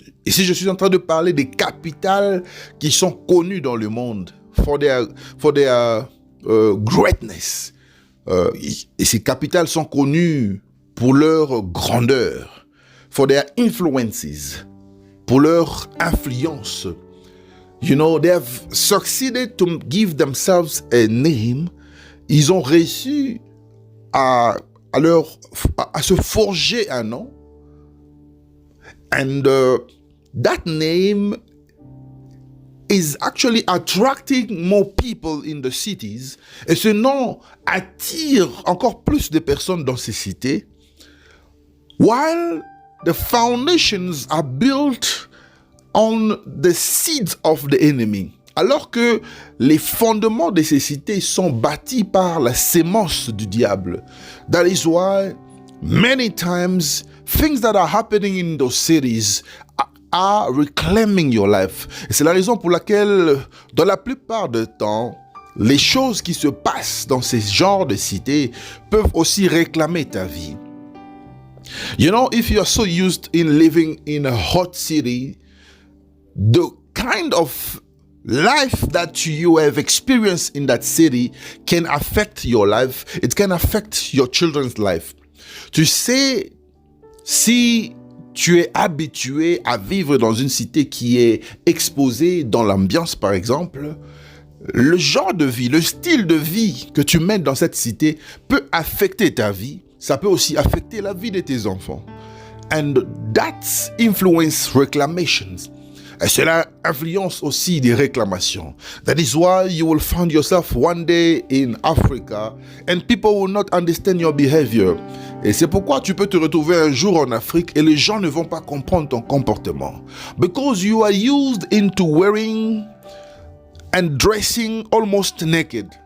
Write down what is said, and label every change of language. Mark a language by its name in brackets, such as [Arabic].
[French] Ici, je suis en train de parler des capitales qui sont connues dans le monde [English] for their greatness. [French] Et ces capitales sont connues pour leur grandeur, [English] for their influences, [French] pour leur influence. [English] You know, they have succeeded to give themselves a name. [French] Ils ont réussi à se forger un nom. [English] And that name is actually attracting more people in the cities. [French] Et ce nom attire encore plus de personnes dans ces cités. [English] While the foundations are built on the seeds of the enemy. [French] Alors que les fondements de ces cités sont bâtis par la sémence du diable. [English] That is why many times things that are happening in those cities are reclaiming your life. [French] Et c'est la raison pour laquelle, dans la plupart du temps, les choses qui se passent dans ces genres de cités peuvent aussi réclamer ta vie. [English] You know, if you are so used in living in a hot city, the kind of life that you have experienced in that city can affect your life. It can affect your children's life. [French] Tu sais, si tu es habitué à vivre dans une cité qui est exposée dans l'ambiance, par exemple, le genre de vie, le style de vie que tu mènes dans cette cité peut affecter ta vie. Ça peut aussi affecter la vie de tes enfants. [English] And that influence reclamations. [French] Et cela influence aussi des réclamations. [English] That is why you will find yourself one day in Africa and people will not understand your behavior. [French] Et c'est pourquoi tu peux te retrouver un jour en Afrique et les gens ne vont pas comprendre ton comportement. [English] Because you are used into wearing and dressing almost naked.